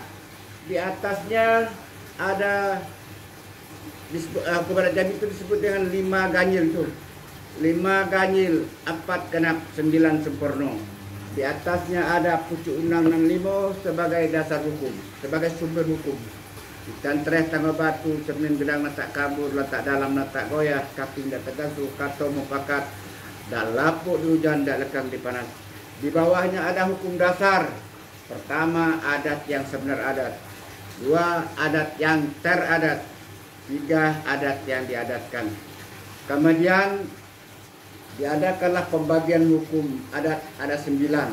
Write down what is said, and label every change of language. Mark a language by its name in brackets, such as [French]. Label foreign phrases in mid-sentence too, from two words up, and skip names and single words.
[Indonesian] Di atasnya ada hukum adat Jambi itu disebut dengan 5 ganjil itu. 5 ganjil, 4 genap, 9 sempurna. Di atasnya ada pucuk undang 65 sebagai dasar hukum, sebagai sumber hukum. [Malay] Dan tres tangga batu, cermin gedang letak kabur, letak dalam letak goyah, kaping dak tergasuh, kato mufakat, dak lapuk di hujan, dak lekang di panas. [Indonesian] Di bawahnya ada hukum dasar. Pertama, adat yang sebenar adat. 2, adat yang teradat. 3, adat yang diadatkan. Kemudian diadakanlah pembagian hukum adat, ada 9.